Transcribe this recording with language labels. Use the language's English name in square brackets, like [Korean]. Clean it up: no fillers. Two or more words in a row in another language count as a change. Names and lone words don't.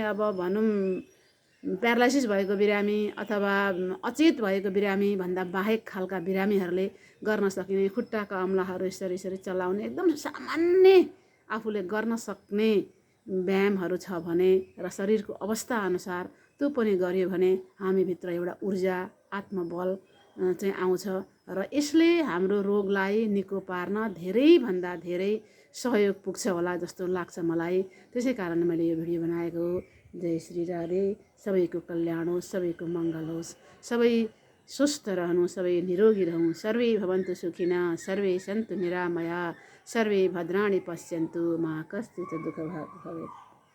[Nepali] अब भनौँ प्यारालाइसिस भएको बिरामी अथवा अचेत भएको बिरामी भन्दा बाहेक खालका बिरामीहरूले गर्न सकिने खुट्टाका अम्लाहरू यसरी चलाउने एकदम सामान्य आफूले गर्न सक्ने व्यायामहरू छ भने र शरीरको अवस्था अनुसार त्यो पनि गर्यो भने हामीभित्र एउटा ऊर्जा, आत्मबल चाहिँ आउँछ र यसले हाम्रो रोगलाई निको पार्न धेरैभन्दा धेरै सहयोग पुग्छ होला जस्तो लाग्छ मलाई। त्यसै कारण मैले यो भिडियो बनाएको हो। जय श्री राधे। सबैको कल्याण होस्, सबैको मङ्गल होस्, सबै स्वस्थ रहनु, सबै निरोगी रहौँ। [Sanskrit] सर्वे भवन्तु सुखिनः, सर्वे सन्तु निरामया, सर्वे भद्राणि पश्यन्तु, मा कश्चित् दुःखभाग् भवेत्।